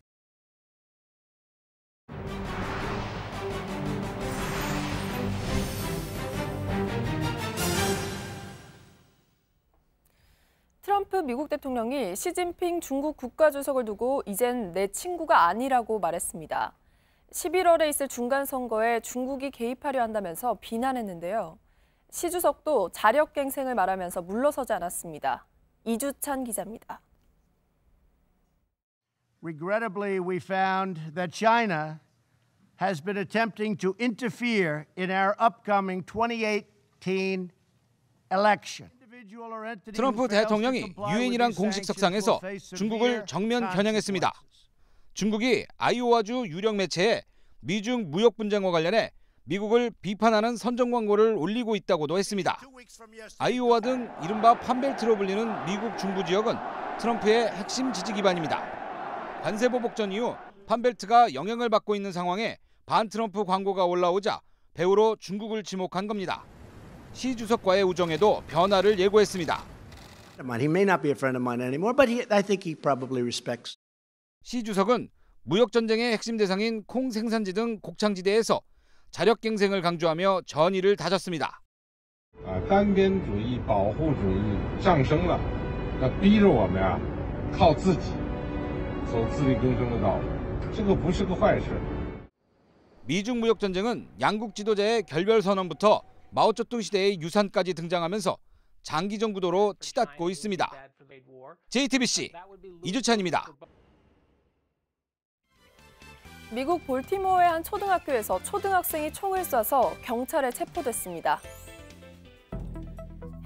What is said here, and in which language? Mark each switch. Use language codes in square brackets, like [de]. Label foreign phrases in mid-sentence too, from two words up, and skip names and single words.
[ko] 트럼프 미국 대통령이 시진핑 중국 국가주석을 두고 이젠 내 친구가 아니라고 말했습니다. 11월에 있을 중간선거에 중국이 개입하려 한다면서 비난했는데요. 시 주석도 자력갱생을 말하면서 물러서지 않았습니다. 이주찬 기자입니다. [en] Regrettably, we found that China has been attempting to interfere in our upcoming 2018 election. [ko] 트럼프 대통령이 유엔이란 공식석상에서 중국을 정면 겨냥했습니다. 중국이 아이오와주 유력 매체에 미중 무역 분쟁과 관련해 미국을 비판하는 선전 광고를 올리고 있다고도 했습니다. 아이오와 등 이른바 판벨트로 불리는 미국 중부 지역은 트럼프의 핵심 지지 기반입니다. 관세 보복전 이후 판벨트가 영향을 받고 있는 상황에 반트럼프 광고가 올라오자 배후로 중국을 지목한 겁니다. 시 주석과의 우정에도 변화를 예고했습니다. [en] He may not be a friend of mine anymore, but I think he probably respects. [ko] 시 주석은 무역 전쟁의 핵심 대상인 콩 생산지 등 곡창지대에서 자력갱생을 강조하며 전의를 다졌습니다. [zh] 单边主义、保护主义上升了，那逼着我们靠自己走自力更生的道路，这个不是个坏事。 [ko] 미중 무역 전쟁은 양국 지도자의 결별 선언부터 마오쩌둥 시대의 유산까지 등장하면서 장기전 구도로 치닫고 있습니다. JTBC 이주찬입니다. 미국 볼티모어의 한 초등학교에서 초등학생이 총을 쏴서 경찰에 체포됐습니다.